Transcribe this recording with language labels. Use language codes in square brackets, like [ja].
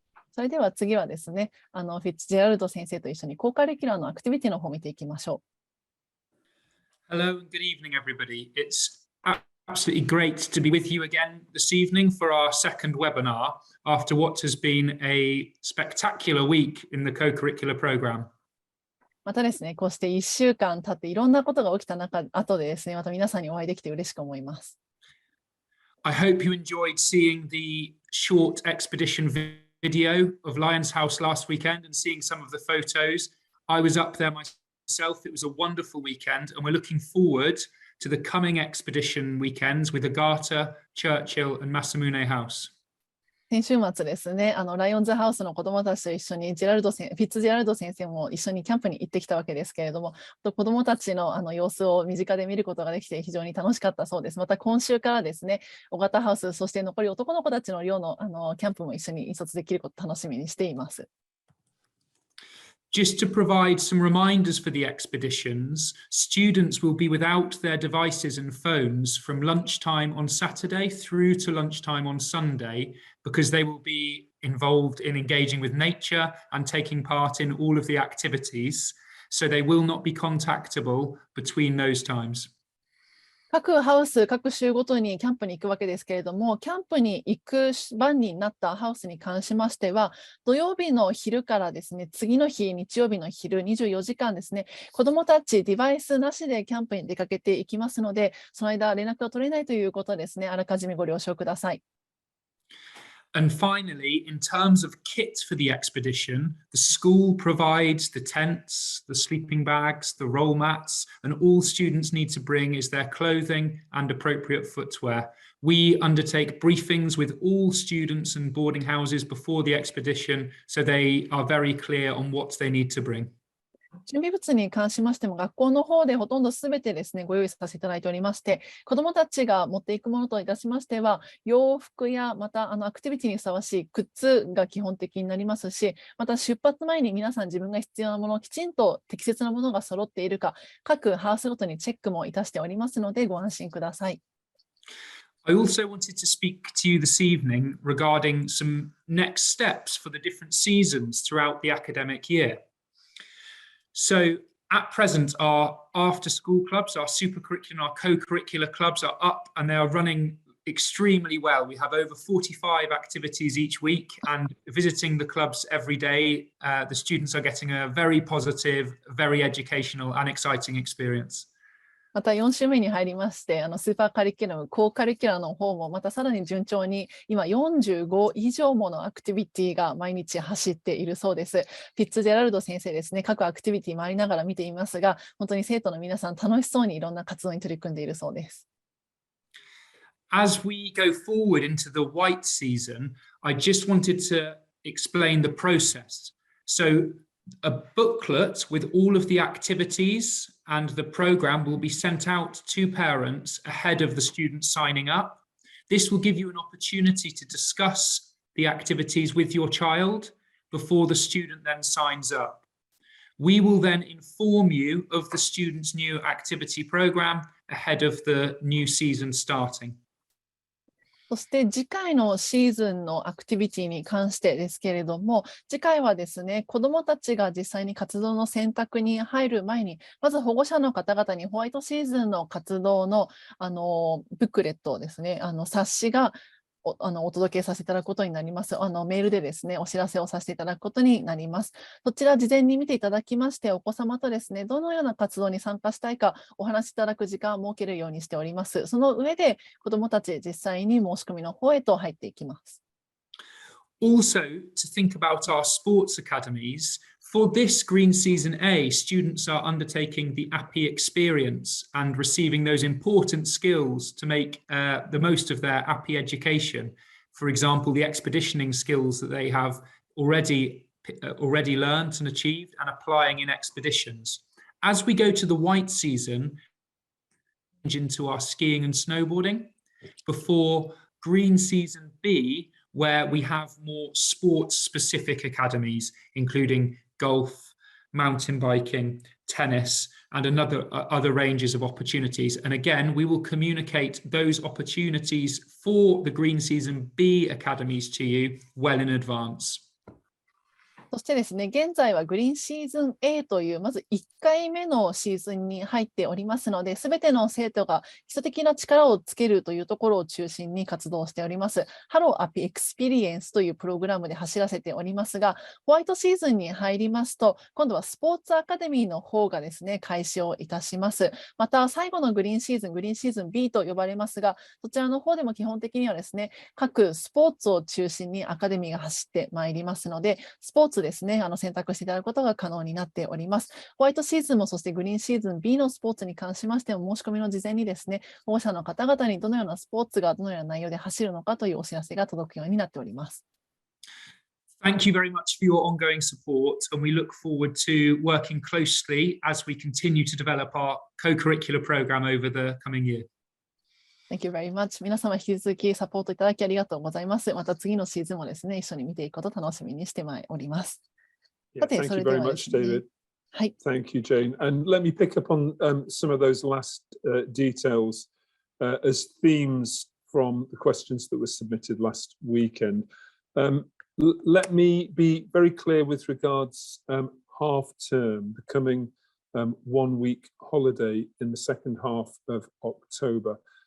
[ja] それでは次はですね、フィッツジェラルド先生と一緒にコーカリキュラーのアクティビティの方を見ていきましょう。 [en] Hello and good evening, everybody. It's Absolutely great to be with you again this evening for our second webinar after what has been a spectacular week in the co-curricular program. [ja] またですね、こうして1週間経っていろんなことが起きた後でですね、また皆さんにお会いできて嬉しく思います。 [en] I hope you enjoyed seeing the short expedition video of Lion's House last weekend and seeing some of the photos. I was up there myself. It was a wonderful weekend, and we're looking forward to the coming expedition weekends with Agata, Churchill and Masamune House. [ja] 先週末ですね、ライオンズハウスの子どもたちと一緒にフィッツジェラルド先生も一緒にキャンプに行ってきたわけですけれども、子どもたちの様子を身近で見ることができて非常に楽しかったそうです。また今週からですね、尾形ハウス、そして残り男の子たちの寮のキャンプも一緒に引率できることを楽しみにしています。 [en] Just to provide some reminders for the expeditions, students will be without their devices and phones from lunchtime on Saturday through to lunchtime on Sunday, because they will be involved in engaging with nature and taking part in all of the activities. So they will not be contactable between those times. [ja] 各ハウス、各週ごとにキャンプに行くわけですけれども、キャンプに行く番になったハウスに関しましては、土曜日の昼からですね、次の日、日曜日の昼、24時間ですね、子どもたちデバイスなしでキャンプに出かけていきますので、その間連絡が取れないということですね、あらかじめご了承ください。 [en] And finally, in terms of kit for the expedition, the school provides the tents, the sleeping bags, the roll mats, and all students need to bring is their clothing and appropriate footwear. We undertake briefings with all students and boarding houses before the expedition, so they are very clear on what they need to bring. [ja] 準備物に関しましても、学校の方でほとんどすべてですね、ご用意させていただいておりまして、子どもたちが持っていくものといたしましては、洋服やまたアクティビティにふさわしい靴が基本的になりますし、また出発前に皆さん自分が必要なもの、きちんと適切なものが揃っているか、各ハウスごとにチェックもいたしておりますので、ご安心ください。 [en] I also wanted to speak to you this evening regarding some next steps for the different seasons throughout the academic year. So at present, our after-school clubs, our supercurricular, our co-curricular clubs are up and they are running extremely well. We have over 45 activities each week, and visiting the clubs every day, the students are getting a very positive, very educational and exciting experience. [ja] また4週目に入りまして、スーパーカリキュラム、コーカリキュラの方もまたさらに順調に、今45以上ものアクティビティが毎日走っているそうです。フィッツジェラルド先生ですね、各アクティビティ回りながら見ていますが、本当に生徒の皆さん楽しそうにいろんな活動に取り組んでいるそうです。 [en] As we go forward into the white season, I just wanted to explain the process. So a booklet with all of the activities and the program will be sent out to parents ahead of the students signing up. This will give you an opportunity to discuss the activities with your child before the student then signs up. We will then inform you of the student's new activity program ahead of the new season starting. [ja] そして次回のシーズンのアクティビティに関してですけれども、次回はですね、子どもたちが実際に活動の選択に入る前に、まず保護者の方々にホワイトシーズンの活動の、ブックレットですね、冊子がお届けさせていただくことになります。メールでですね、お知らせをさせていただくことになります。そちら事前に見ていただきまして、お子様とですね、どのような活動に参加したいかお話しいただく時間を設けるようにしております。その上で子どもたち実際に申し込みの方へと入っていきます。 [en] Also, to think about our sports academies, for this Green Season A, students are undertaking the Appi experience and receiving those important skills to make the most of their Appi education. For example, the expeditioning skills that they have already learned and achieved and applying in expeditions. As we go to the white season, into our skiing and snowboarding, before Green Season B, where we have more sports-specific academies, including golf, mountain biking, tennis, and other ranges of opportunities. And again, we will communicate those opportunities for the Green Season B academies to you well in advance. [ja] そしてですね、現在はグリーンシーズン A という、まず1回目のシーズンに入っておりますので、すべての生徒が基礎的な力をつけるというところを中心に活動しております。ハローアピエクスペリエンスというプログラムで走らせておりますが、ホワイトシーズンに入りますと、今度はスポーツアカデミーの方がですね、開始をいたします。また、最後のグリーンシーズン B と呼ばれますが、そちらの方でも基本的にはですね、各スポーツを中心にアカデミーが走ってまいりますので、スポーツですね、選択していただくことが可能になっております。ホワイトシーズンもそしてグリーンシーズン B のスポーツに関しましても、申し込みの事前にですね、保護者の方々にどのようなスポーツがどのような内容で走るのかというお知らせが届くようになっております。 [en] Thank you very much for your ongoing support, and we look forward to working closely as we continue to develop our co-curricular program over the coming year. Thank you very much. [ja] 皆様引き続きサポートいただきありがとうございます。また次のシーズンもですね、一緒に見ていくことを楽しみにしております。 [en] Yeah, thank you very much, David. [ja] はい。 [en] Thank you, Jane. And let me pick up on some of those last details as themes from the questions that were submitted last weekend. Let me be very clear with regards half term, the coming 1 week holiday in the second half of October.